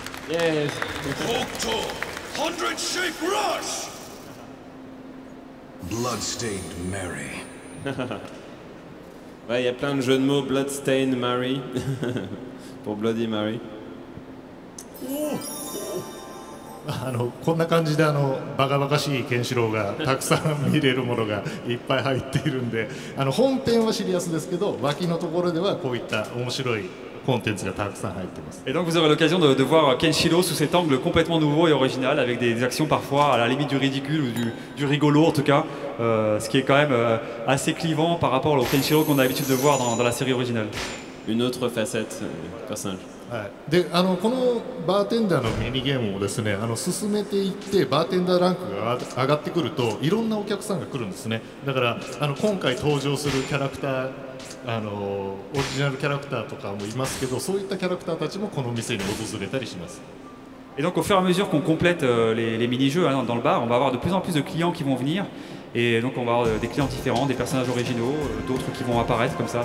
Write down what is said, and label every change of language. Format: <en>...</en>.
<en>Yes. 100 shake rush! Bloodstained Mary.</en> <fr>Ouais, il y a plein de jeux de mots, Bloodstained Mary, pour Bloody Mary.</fr> <ja>こんな感じでバカバカしいケンシロウがたくさん見れるものがいっぱい入っているんで、本編はシリアスですけど、脇のところではこういった面白いコンテンツがたくさん入ってます。</ja> <fr>Et donc vous aurez l'occasion de voir Kenshiro sous cet angle complètement nouveau et original, avec des actions parfois à la limite du ridicule ou du rigolo en tout cas, ce qui est quand même assez clivant par rapport au Kenshiro qu'on a l'habitude de voir dans la série originale. Une autre facette du personnage.</fr> <ja>はい、でこのバーテンダーのミニゲームをですね進めていってバーテンダーランクが上がってくるといろんなお客さんが来るんですね。だから今回登場するキャラクターオリジナルキャラクターとかもいますけど、そういったキャラクターたちもこの店に訪れたりします。</ja> <fr>Et donc au fur et à mesure qu'on complète les mini-jeux dans le bar, on va avoir de plus en plus de clients qui vont venir. Et donc on va avoir des clients différents, des personnages originaux, d'autres qui vont apparaître comme ça.</fr>